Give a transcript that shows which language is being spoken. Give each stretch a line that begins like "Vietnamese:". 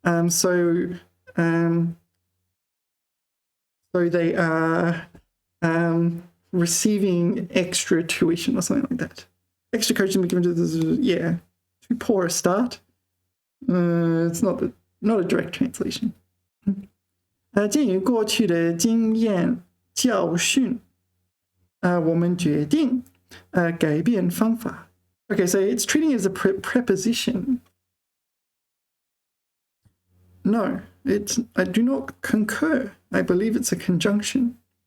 English: So they are receiving extra tuition or something like that. Extra coaching given to this, yeah, too poor a start. It's not a direct translation.
Chinese: 鉴于过去的经验教训, 我们决定改变方法.
English: Okay, so it's treating it as a preposition. No, I do not concur. I believe it's a conjunction.